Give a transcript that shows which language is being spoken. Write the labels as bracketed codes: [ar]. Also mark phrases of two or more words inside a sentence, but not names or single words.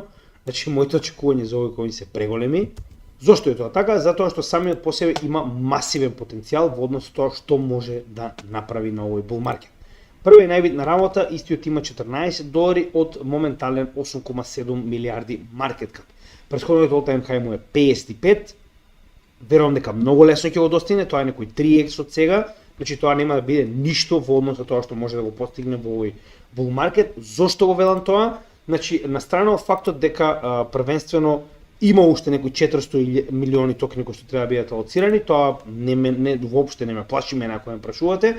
[mk] Значи моите очекувања за овој коин се преголеми. Зошто е тоа така? Затоа што самиот по себе има масивен потенцијал во однос тоа што може да направи на овој [en] bull market. [mk] Прва и најбитна работа, истиот има $14 од моментален 8,7 милиарди [en] market cap. [mk] Претходниот [en] all-time high [mk] му е 55. Верувам дека многу лесно ќе го достигне, тоа е некој 3x од сега. Значи тоа нема да биде ништо во однос на тоа што може да го постигне во овој [en] bull market. [mk] Зошто го велам тоа? Значи на страна од фактот дека првенствено има уште некои 400 милиони токени кои што треба да бидат алоцирани, тоа воопште не ме плаши мене ако ме прашувате.